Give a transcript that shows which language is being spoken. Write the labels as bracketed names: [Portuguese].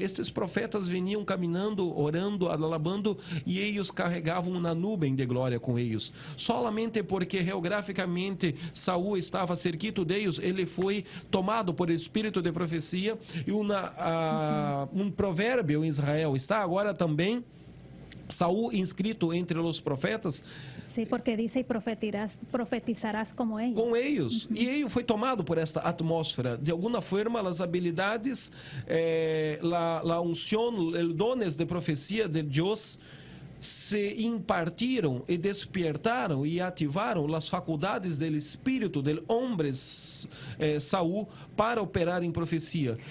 [Portuguese] Estes profetas vinham caminhando, orando, alabando, e eles carregavam uma nuvem de glória com eles. Solamente porque geograficamente Saúl estava [Spanish] cerquito [Portuguese] deles, ele foi tomado por espírito de profecia, e um provérbio em Israel está agora também, Saúl inscrito entre os profetas. [Spanish] Sí, porque dice, y profetizarás como ellos. [Portuguese] Com eles. E ele foi tomado por esta atmosfera. De alguma forma, as habilidades, [Spanish] la unción, [Portuguese] os dones de profecia de Deus se impartiram e despertaram e ativaram as faculdades do espírito do homem Saúl para operar em profecia.